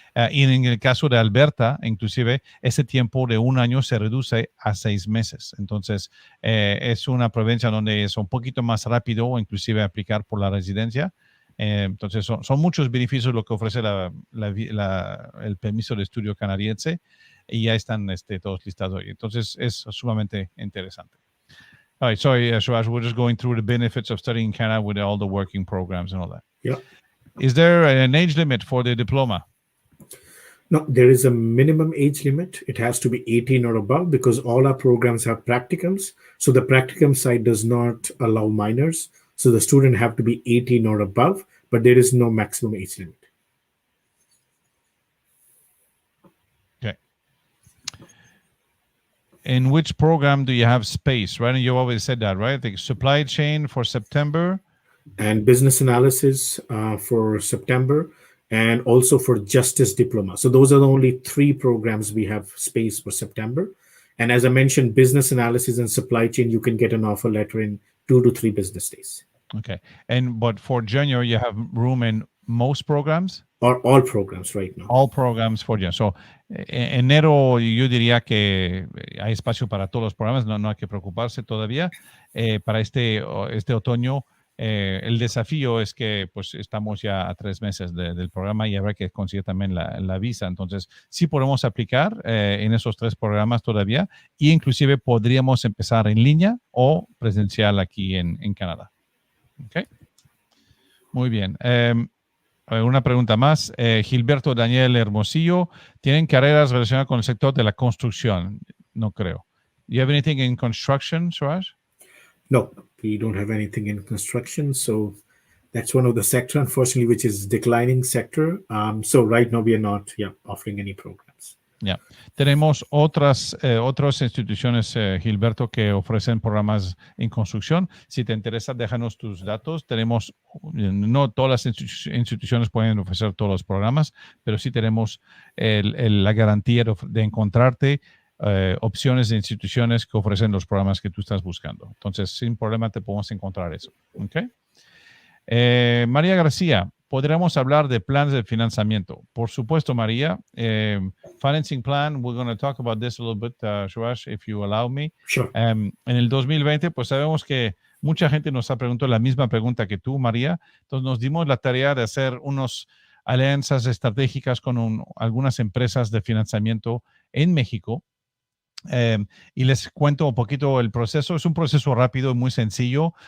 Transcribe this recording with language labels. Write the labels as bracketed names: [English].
[Spanish] Y en el caso de Alberta, inclusive, ese tiempo de 1 año se reduce a 6 meses. Entonces, es una provincia donde es un poquito más rápido, inclusive aplicar por la residencia. Entonces, son muchos beneficios lo que ofrece el permiso de estudio canadiense y ya están todos listados hoy. Entonces, es sumamente interesante. [English] All right, sorry, Suraj, we're just going through the benefits of studying in Canada with all the working programs and all that. Yeah. Is there an age limit for the diploma? No, there is a minimum age limit. It has to be 18 or above because all our programs have practicums. So the practicum side does not allow minors. So the student have to be 18 or above, but there is no maximum age limit. Okay. In which program do you have space, right? And you always said that, right? The supply chain for September. And business analysis for September, and also for justice diploma. So those are the only 3 programs we have space for September. And as I mentioned, business analysis and supply chain, you can get an offer letter in 2 to 3 business days. Okay. But for January, you have room in most programs? Or all programs right now. All programs for January. [Spanish] So, enero yo diría que hay espacio para todos los programas, no hay que preocuparse todavía. Para este otoño, el desafío es que pues estamos ya a 3 meses del programa y habrá que conseguir también la visa. Entonces, sí podemos aplicar en esos 3 programas todavía e inclusive podríamos empezar en línea o presencial aquí en Canadá. Okay. Muy bien. Una pregunta más. Gilberto Daniel Hermosillo, ¿tienen carreras relacionadas con el sector de la construcción? No creo. [English] Do you have anything in construction, Suraj? No, we don't have anything in construction. So that's one of the sector, unfortunately, which is declining sector. So right now we are not offering any programs. Yeah. [Spanish] Tenemos otras instituciones, Gilberto, que ofrecen programas en construcción. Si te interesa, déjanos tus datos. No todas las instituciones pueden ofrecer todos los programas, pero sí tenemos la garantía de encontrarte opciones de instituciones que ofrecen los programas que tú estás buscando. Entonces, sin problema te podemos encontrar eso. ¿Okay? María García, ¿podríamos hablar de planes de financiamiento? Por supuesto, María. [English] Financing plan, we're going to talk about this a little bit, Suraj, if you allow me. Sure. [Spanish] En el 2020, pues sabemos que mucha gente nos ha preguntado la misma pregunta que tú, María. Entonces, nos dimos la tarea de hacer unas alianzas estratégicas con algunas empresas de financiamiento en México. Y les cuento un poquito el proceso. Es un proceso rápido y muy sencillo.